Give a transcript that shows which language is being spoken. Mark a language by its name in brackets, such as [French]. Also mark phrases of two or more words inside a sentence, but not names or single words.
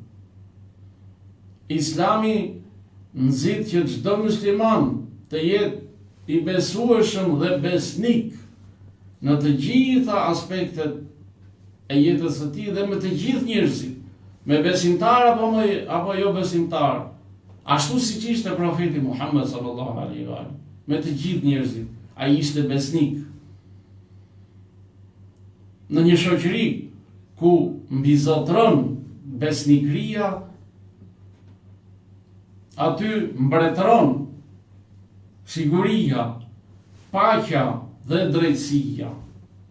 [Albanian] Islami nxit që çdo musliman të jetë i besueshëm dhe besnik në të gjitha aspektet e jetës së tij dhe me të gjithë njerëzit, me besimtar apo jo besimtar, ashtu siç ishte profeti Muhammed [Arabic] صلى الله عليه وسلم, [Albanian] me të gjithë njerëzit, ai ishte besnik. Në një shoqëri ku mbizotron besnikëria, aty mbretëron siguria, paqja dhe drejtësia.